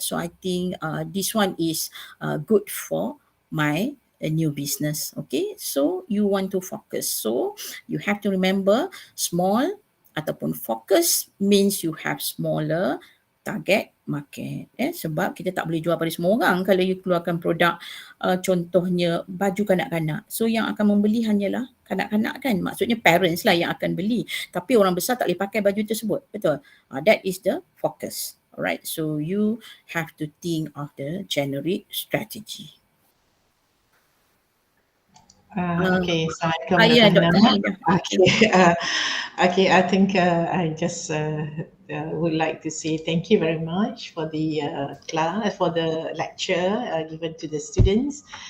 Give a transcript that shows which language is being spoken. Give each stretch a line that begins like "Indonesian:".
English: So I think this one is good for my new business. Okay, so you want to focus. So you have to remember small ataupun focus means you have smaller target market.
Malay: Sebab kita tak boleh jual pada semua orang kalau you keluarkan produk contohnya baju kanak-kanak. So yang akan membeli hanyalah kanak-kanak kan. Maksudnya parents lah yang akan beli. Tapi orang besar tak boleh pakai baju tersebut. Betul?
English: That is the focus. Alright, so you have to think of the generic strategy. Okay, Assalamualaikum, Yeah, Dr. Hana. Dr. Hamidah. Okay. Okay, okay. I think I just would like to say thank you very much for the class, for the lecture given to the students.